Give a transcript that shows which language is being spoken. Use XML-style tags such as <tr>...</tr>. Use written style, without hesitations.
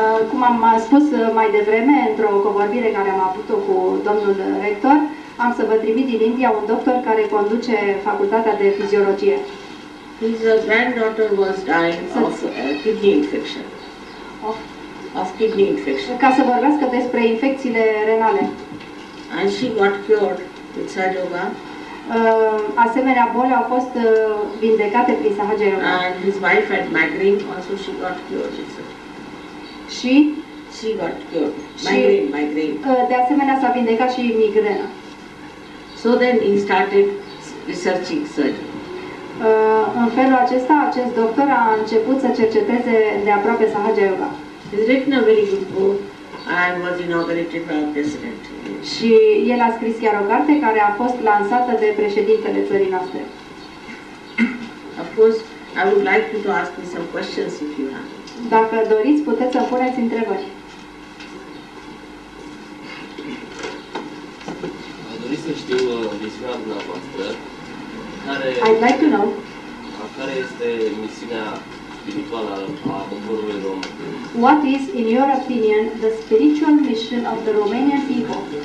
<ro>Cum am spus mai devreme, într-o convorbire care am avut-o cu domnul rector, am să vă trimit din India un doctor care conduce facultatea de fiziologie.</ro> <en>His granddaughter was dying of kidney infection. Of kidney infection.</en> <ro>Ca să vorbească despre infecțiile renale.</ro> <en>And she got cured with Sahaja Yoga.</en> <ro>Asemenea boli au fost vindecate prin Sahaja Yoga.</ro> <en>And his wife had migraine, also she got cured with it.</en> <ro>Și</ro> <en>She got cured.</en> <ro>Și</ro> <en>Migraine.</en> <ro>de asemenea s-a vindecat și migrena.</ro> <en>So then he started researching surgery.</en> <ro>În felul acesta, acest doctor a început să cerceteze de aproape Sahaja Yoga.</ro> <en>He's written a very good book and was inaugurated by our president.</en> <ro>Și el a scris chiar o carte care a fost lansată de președintele țării noastre.</ro> <en>Of course, I would like you to ask me some questions if you have.</en> <ro>Dacă doriți, puteți să puneți întrebări. Aș dori să știu misiunea dumneavoastră,</ro> <en>I'd like to know</en> <ro>care este misiunea spirituală a poporului român.</ro> <en>what is, in your opinion, the spiritual mission of the Romanian people.</en>